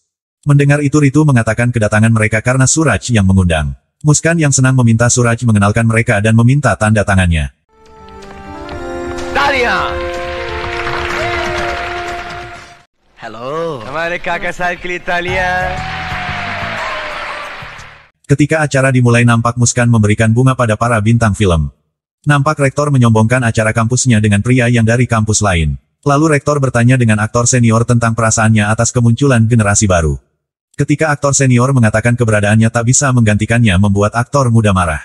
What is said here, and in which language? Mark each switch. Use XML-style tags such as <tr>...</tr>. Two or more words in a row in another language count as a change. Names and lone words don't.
<id>Mendengar itu Ritu mengatakan kedatangan mereka karena Suraj yang mengundang. Muskan yang senang meminta Suraj mengenalkan mereka dan meminta tanda tangannya.</id> <hi>तालियां! हेलो, हमारे काका साहब के लिए तालियां!</hi> <id>Ketika acara dimulai nampak Muskan memberikan bunga pada para bintang film. Nampak rektor menyombongkan acara kampusnya dengan pria yang dari kampus lain. Lalu rektor bertanya dengan aktor senior tentang perasaannya atas kemunculan generasi baru. Ketika aktor senior mengatakan keberadaannya tak bisa menggantikannya membuat aktor muda marah.</id>